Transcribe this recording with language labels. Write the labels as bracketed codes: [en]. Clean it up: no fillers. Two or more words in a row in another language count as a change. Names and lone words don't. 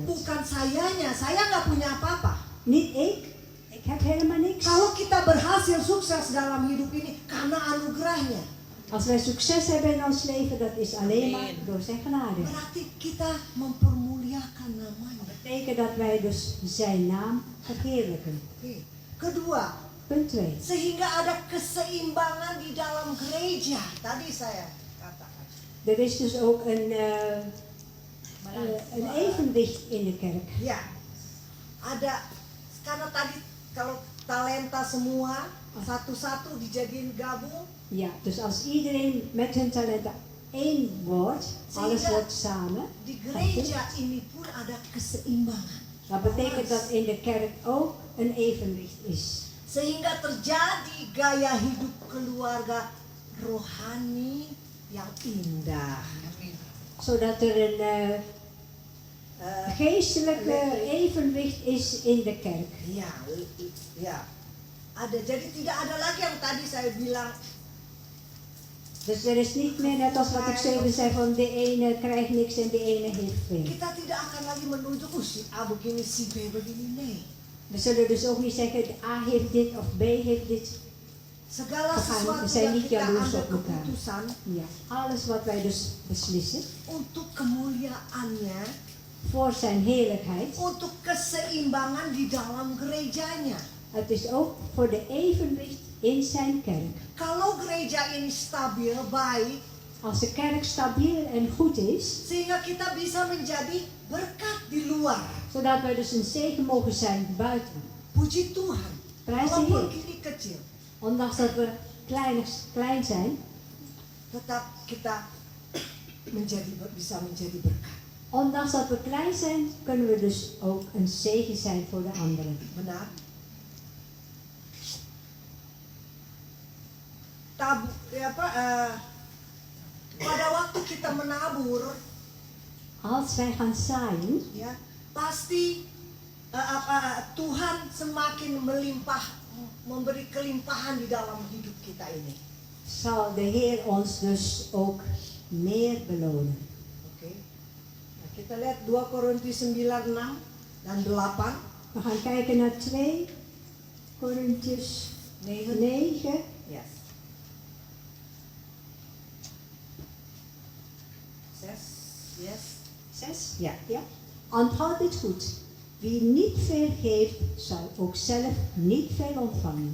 [id] Bukan sayanya, saya nggak punya apa-apa. [nl] Niet ik heb helemaal niks. [id] Kalau kita berhasil sukses dalam hidup ini karena anugerahnya, [nl] Als wij succes hebben in ons leven, dat is alleen maar door zijn genade. [id] berarti kita mempermuliakan namanya. [nl] Dat betekent dat wij dus zijn naam verheerlijken. [id] Oke. Kedua, [nl] Punt 2. [id] sehingga ada keseimbangan di dalam gereja. Tadi saya katakan. [nl] Er is dus ook een evenwicht in de kerk. [id] Ya, ada karena tadi kalau talenta semua satu-satu dijadiin gabung, [nl] Ja, dus als iedereen met hun talenten één wordt, alles wordt samen. [id] di gereja ini pun ada keseimbangan. [nl] Dat betekent dat in de kerk ook een evenwicht is. [id] Sehingga terjadi gaya hidup keluarga rohani yang indah. [nl] Zodat er een geestelijke evenwicht is in de kerk. [id] Ya, ya. Ada. Jadi tidak ada lagi yang tadi saya bilang. [nl] Dus er is niet meer net als wat ik even zei van de ene krijgt niks en de ene heeft veel. [id] Kita tidak akan lagi menunjuk si A begini, si B begini. [nl] Nee. We zullen dus ook niet zeggen A heeft dit of B heeft dit. [id] Segala [nl] We [id] sesuatu [nl] zijn [id] yang [nl] niet [id] kita [nl] jaloers [id] ambil [nl] op elkaar. [id] keputusan [nl] Ja, alles wat wij dus beslissen [id] untuk kemuliaannya, [nl] voor zijn heerlijkheid. [id] untuk keseimbangan di dalam gerejanya. [nl] Het is ook voor de evenwicht in zijn kerk. [id] Kalau gereja ini stabil, baik, [nl] Als de kerk stabiel en goed is, [id] sehingga kita bisa menjadi berkat di luar. [nl] zodat wij dus een zegen mogen zijn buiten. [id] Puji Tuhan. [nl] Prijs de [id] Walaupun [nl] Heer. [id] ini kecil, [nl] Ondanks dat we klein zijn, [id] tetap kita bisa menjadi berkat. [nl] ondanks dat we klein zijn, kunnen we dus ook een zegen zijn voor de anderen. [id] Benar? Pada waktu kita menabur, [nl] Als wij gaan zaaien, [id] ya pasti Tuhan semakin memberi kelimpahan di dalam hidup kita ini. [nl] zal de Heer ons dus ook meer belonen. [id] Oke. Nah, kita lihat 2 Korintus 9, 6 dan 8. [nl] We gaan kijken naar 2 Korintiërs 9. Yes. 6. Yes. 6? Ja. Ja. Onthoud dit goed. Wie niet veel geeft, zal ook zelf niet veel ontvangen.